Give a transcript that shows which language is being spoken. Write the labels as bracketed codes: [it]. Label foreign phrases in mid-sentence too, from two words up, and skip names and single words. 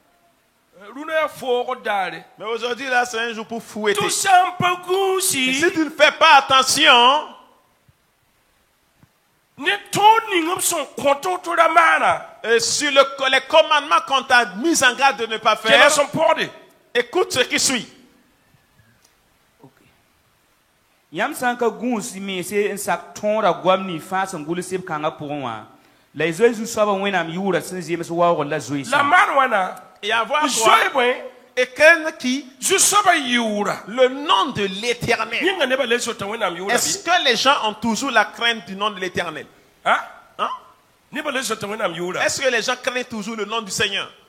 [fr] Mais aujourd'hui, là, c'est un jour pour fouetter. Si tu ne fais pas attention, et sur les commandements qu'on t'a mis en garde de ne pas faire, écoute ce qui suit. [mos] Yãmb sã n ka gũus meese n sak tõoda goam nii fãa sẽn gʋls seb kãngã pʋgẽ wã la y zoe zu-soabã wẽnnaam yʋʋra sẽn zems waoogr la zoeesã. [fr] Et avoir quoi? Et quelqu'un qui le nom de l'Éternel. Est-ce que les gens ont toujours la crainte du nom de l'Éternel? Est-ce que les gens craignent toujours le nom du Seigneur?